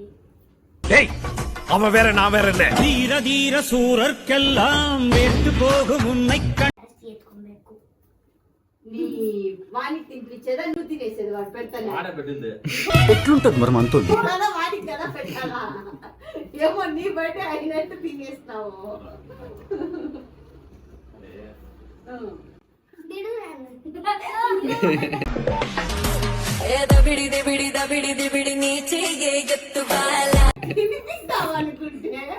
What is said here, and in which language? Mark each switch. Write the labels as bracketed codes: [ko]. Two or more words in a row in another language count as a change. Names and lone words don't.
[ta] அவன் வேற நான் வேற இல்ல. தீர தீர சூரர்க்கெல்லாம் வேட்டு போகும் உன்னை [kn] ಜಾಸ್ತಿ ಎತ್ಕೊಬೇಕು. [te] నీ వానికి తినిపించేదా నువ్వు తినేసేది? వాడు పెడతాను పెట్టింది ఎట్లుంటది మరి మనతో? వాడికి కదా పెట్టాలా? ఏమో నీ బయట అయినట్టు తినేస్తావు. అనుకుంటే